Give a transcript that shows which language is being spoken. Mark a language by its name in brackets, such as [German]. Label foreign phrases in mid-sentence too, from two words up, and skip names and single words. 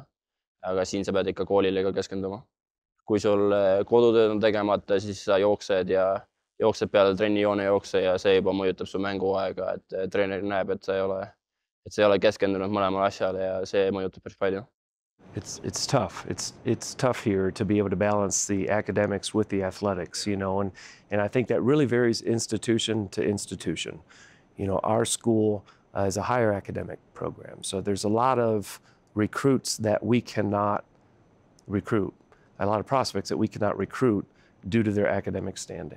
[Estonian] Aga siin sa pead ikka koolile ka keskenduma. Kui sul kodutööd on tegemata, siis sa jooksed peale trennijoone jookse ja see juba mõjutab su mänguaega, et treener näeb, et sa ei ole keskendunud mõlemale asjale ja see mõjutab päris palju. [English] it's tough. It's tough here to be able to balance the academics with the athletics, you know, and I think that really varies institution to institution. You know, our school is a higher academic program, so there's a lot of recruits that we cannot recruit, a lot of prospects that we cannot recruit due to their academic standing.